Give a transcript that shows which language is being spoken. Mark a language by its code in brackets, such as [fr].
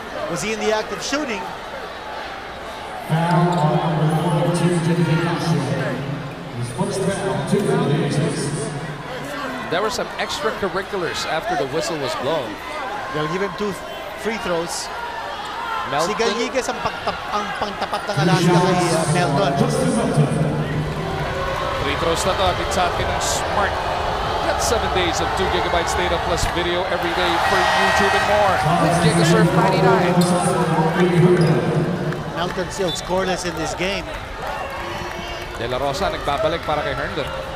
[en] Was he in the act of shooting? There were some extracurriculars after the whistle was blown. They'll give him 2 free throws. Melton. [tl] Si Gallegues ang pangtapat ng Alaska kay Melton. Free throws na to. Atin sa atin ng Smart. [en] Get 7 days of 2 GB data plus video every day for YouTube and more with GigaSurf 99. Melton still scoreless in this game. [tl] De La Rosa nagbabalik para kay Herndon.